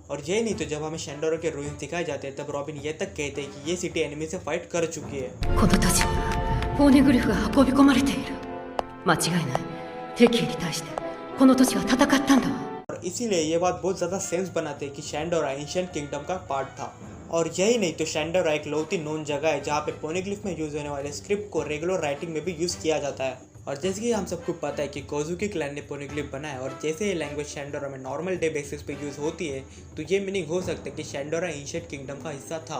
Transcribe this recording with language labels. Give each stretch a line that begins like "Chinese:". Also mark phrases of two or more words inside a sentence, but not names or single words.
Hindi: और ये नहीं तो जब हमें शैंडोरा के रूइंस दिखाए जाते हैं तब रॉबिन ये तक कहते हैं कि ये
English: city enemy
Hindi: से फाइट कर चुकी है।
Japanese: この土地はポーネグリフが運び込まれている。間違いない。敵に対してこの土地は戦ったんだわ。
Hindi: और इसीलिए ये बात बहुत ज्यादा सेंस बनाते हैं कि शैंडोरा
English: ancient kingdom
Hindi: का पार्ट था। और यही नहीं तो शैंडोरा एक लौती नोन जगह है जहाँ पे पोनेग्लिफ में यूज होने वाले स्क्रिप्ट को
English: regular writing
Hindi: में भी यूज किया जाता है। और जैसे कि हम सबको पता है कि कोजुकी क्लैन ने पोनेग्लिफ बनाया, और जैसे ये लैंग्वेज शैंडोरा में
English: normal day basis
Hindi: पे यूज होती है, तो ये मीनिंग हो सकता है कि शैंडोरा
English: ancient kingdom
Hindi: का हिस्सा था।